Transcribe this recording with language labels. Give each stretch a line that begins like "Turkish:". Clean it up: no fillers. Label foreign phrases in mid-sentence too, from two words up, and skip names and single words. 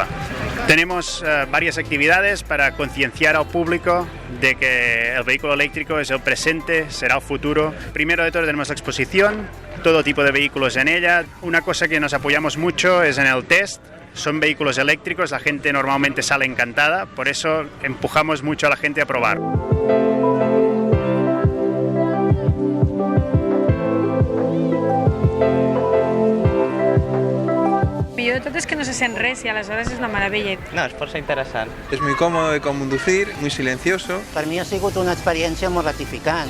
Spanish: Tenemos varias actividades para concienciar al público de que el vehículo eléctrico es el presente, será el futuro. Primero de todo tenemos la exposición, todo tipo de vehículos en ella. Una cosa que nos apoyamos mucho es en el test. Son vehículos eléctricos, la gente normalmente sale encantada, por eso empujamos mucho a la gente a probar.
Catalan: Jo de tot és que no se sent res i aleshores és una meravella. No, és força interessant.
Spanish: Es muy cómodo de conducir, muy silencioso.
Catalan: Per mi ha sigut una experiència molt gratificant.